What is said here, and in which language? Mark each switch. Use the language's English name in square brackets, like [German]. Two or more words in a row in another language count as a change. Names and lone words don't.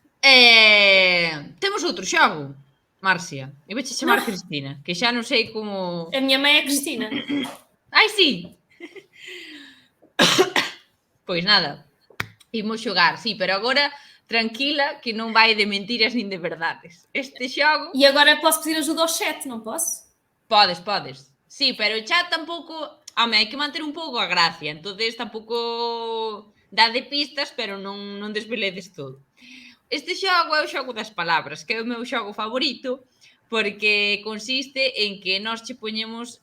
[Galician] Temos outro xogo, Marcia. Eu vouche chamar Cristina, que xa non sei como... [Portuguese] A minha mãe é Cristina. [Galician] Ai, sí! Pois nada, imos xogar, sí, pero agora tranquila que non vai de mentiras nin de verdades. Este xogo... [Portuguese] E agora posso pedir ajuda ao chat, não posso? [Galician] Podes. Sí, pero o chat tampouco... Home, hai que manter un pouco a gracia, entonces tampouco dá de pistas, pero non desveledes todo. Este xogo é o xogo das palabras, que é o meu xogo favorito, porque consiste en que nós che poñemos...